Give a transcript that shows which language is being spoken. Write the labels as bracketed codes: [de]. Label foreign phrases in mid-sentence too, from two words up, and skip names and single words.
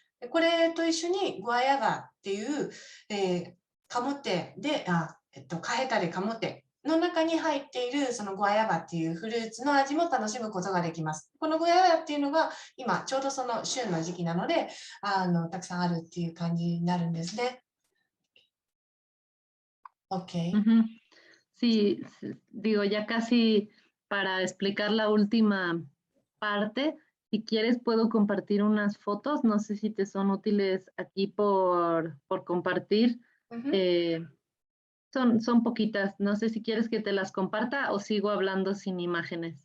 [ja] これと一緒にグアヤバっていう、カモテでカヘタでカモテの中に入っているそのゴアヤバっていうフルーツの味も楽しむことができます。このゴアヤバっていうのが今ちょうどその旬の時期なので、たくさんあるっていう感じになるんですね。OK。 Ujú. [es] Sí, digo, ya casi para explicar la última parte, si quieres puedo compartir unas fotos, no sé si te son útiles aquí por compartir. Eh, son poquitas, no sé si quieres que te las comparta o sigo hablando sin imágenes.